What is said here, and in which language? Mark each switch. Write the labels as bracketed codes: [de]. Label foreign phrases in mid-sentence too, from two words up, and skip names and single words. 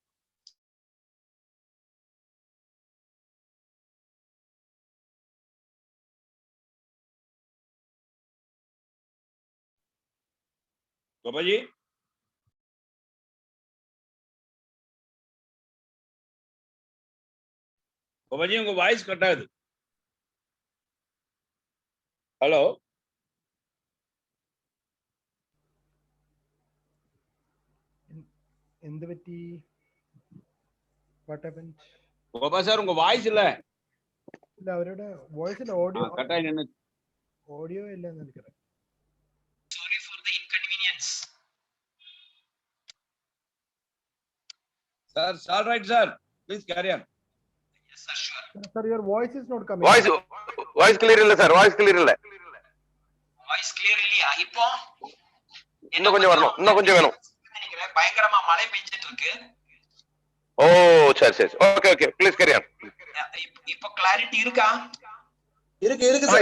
[ta] கோபாஜி உங்க [en] voice cut [ta] ஆகுது. ஹலோ, [ml] എന്ത് പറ്റി? [en] What happened? [ta] கோபா சார் உங்க வாய்ஸ் இல்ல. [ml] ഇല്ല, അവരുടെ വോയിസിൽ ഓഡിയോ [ta] கட் ஆகி நின்னு. [ml] ഓഡിയോ ഇല്ല എന്ന് എനിക്കറിയാം. [en] Sorry for the inconvenience. Sir, it's all right, sir. Please carry on. Yes sir, sure. Sir, your voice is not coming. Voice clear [ta] இல்ல சார், [en] voice clear [ta] இல்ல. [en] voice clear [ta] இல்லையா? இப்போ இன்னும் கொஞ்சம் வரணும், இன்னும் கொஞ்சம் வேணும். நினைக்கிறேன் பயங்கரமா மழை பெஞ்சிட்டு இருக்கு. ஓ சரி. [en] okay please carry on. [ta] இப்போ கிளாரிட்டி இருக்கா? இருக்கு சார்.